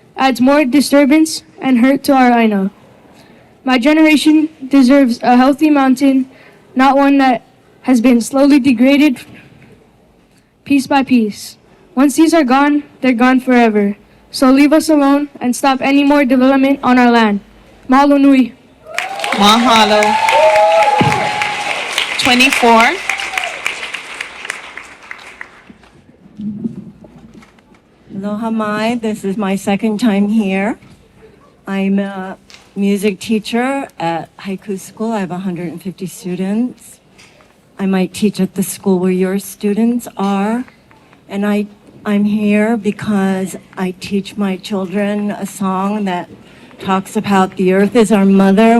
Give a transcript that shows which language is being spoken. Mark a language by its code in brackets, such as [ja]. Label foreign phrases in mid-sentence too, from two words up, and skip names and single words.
[en] adds more disturbance and hurt to our aina. My generation deserves a healthy mountain, not one that has been slowly degraded piece by piece. Once these are gone, they're gone forever. So leave us alone and stop any more development on our land. [haw] Mahalo nui. [en] Mahalo. 24. [haw] Aloha mai, [en] this is my second time here. I'm a music teacher at haiku school. I have 150 students. I might teach at the school where your students are. And I'm here because I teach my children a song that talks about the earth is our mother.